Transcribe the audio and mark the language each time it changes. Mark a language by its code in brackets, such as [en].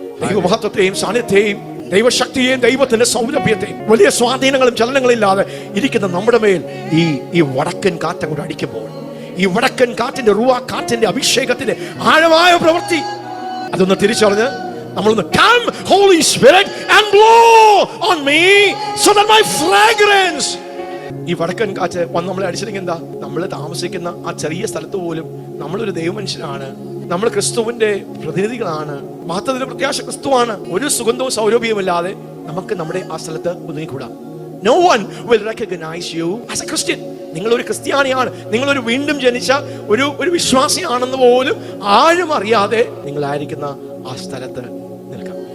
[ml] ദൈവമഹത്വത്തെയും സാന്നിധ്യത്തെയും ദൈവശക്തിയെയും ദൈവത്തിന്റെ സൗരഭ്യത്തെയും വലിയ സ്വാധീനങ്ങളും ചലനങ്ങളില്ലാതെ ഇരിക്കുന്ന നമ്മുടെ മേൽ ഈ വടക്കൻ കാറ്റ് അങ്ങോട്ട് അടിക്കുമ്പോൾ, ഈ വടക്കൻ കാറ്റിന്റെ റുവാ കാറ്റിന്റെ അഭിഷേകത്തിന്റെ ആഴമായ പ്രവൃത്തി അതൊന്ന് തിരിച്ചറിഞ്ഞ് നമ്മളൊന്ന് [en] come Holy Spirit and blow on me so that my fragrance. [ml] ഈ വടക്കൻ കാറ്റ് വന്ന് നമ്മളെ അടിച്ചില്ലെങ്കിൽ എന്താ? നമ്മൾ താമസിക്കുന്ന ആ ചെറിയ സ്ഥലത്ത് പോലും നമ്മളൊരു ദൈവമനുഷ്യനാണ്, നമ്മൾ ക്രിസ്തുവിന്റെ പ്രതിനിധികളാണ്, മഹത്വത്തിന്റെ പ്രത്യാശ ക്രിസ്തുവാണ്. ഒരു സുഗന്ധവും സൗരഭ്യവുമില്ലാതെ നമുക്ക് നമ്മുടെ ആ സ്ഥലത്ത് ഒതുങ്ങിക്കൂടാം. [en] No one will recognize you as a Christian. [ml] നിങ്ങളൊരു ക്രിസ്ത്യാനിയാണ്, നിങ്ങളൊരു വീണ്ടും ജനിച്ച ഒരു വിശ്വാസിയാണെന്ന് പോലും ആരും അറിയാതെ നിങ്ങളായിരിക്കുന്ന ആ സ്ഥലത്ത് നിൽക്കാം.